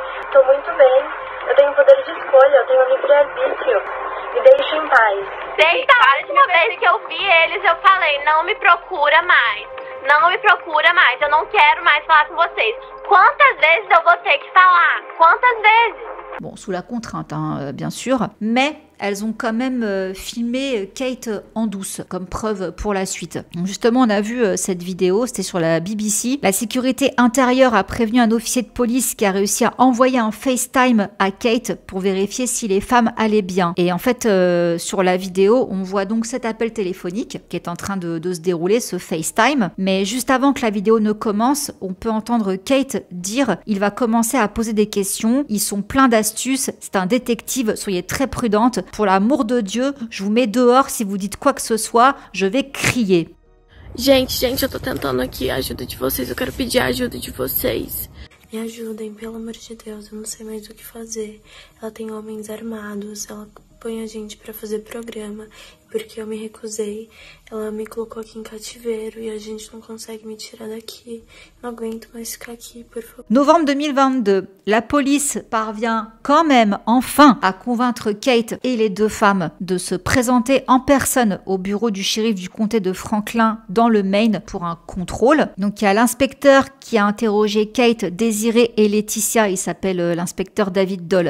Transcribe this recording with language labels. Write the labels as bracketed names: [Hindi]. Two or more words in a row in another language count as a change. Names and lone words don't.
[Portuguese] Tô muito bem, eu tenho poder de escolha, eu tenho livre-arbítrio. Me deixem em paz. Desde a última vez que eu vi eles, eu falei, não me procura mais. Não me procura mais, eu não quero mais falar com vocês. Quantas vezes eu vou ter que falar? Quantas vezes? [French] Bon, sous la contrainte, bien sûr, mais elles ont quand même filmé Kate en douce, comme preuve pour la suite. Donc justement, on a vu cette vidéo, c'était sur la BBC. La sécurité intérieure a prévenu un officier de police qui a réussi à envoyer un FaceTime à Kate pour vérifier si les femmes allaient bien. Et en fait, sur la vidéo, on voit donc cet appel téléphonique qui est en train de se dérouler, ce FaceTime. Mais juste avant que la vidéo ne commence, on peut entendre Kate dire « Il va commencer à poser des questions, ils sont pleins d'astuces, c'est un détective, soyez très prudente. Pour l'amour de Dieu, je vous mets dehors si vous dites quoi que ce soit, je vais crier. » [Portuguese] Gente, eu tô tentando aqui a ajuda de vocês. Eu quero pedir a ajuda de vocês. Me ajudem, pelo amor de Deus. Eu não sei mais o que fazer. Ela tem homens armados. Ela põe a gente pra fazer programa. Porque eu me recusei. Ela me colocou aqui em cativeiro. E a gente não consegue me tirar daqui. Não aguento mais ficar aqui, por favor. [French] Novembre 2022, la police parvient quand même enfin à convaincre Kate et les deux femmes de se présenter en personne au bureau du shérif du comté de Franklin dans le Maine pour un contrôle. Donc il y a l'inspecteur qui a interrogé Kate, Désirée et Laetitia, il s'appelle l'inspecteur David Doll.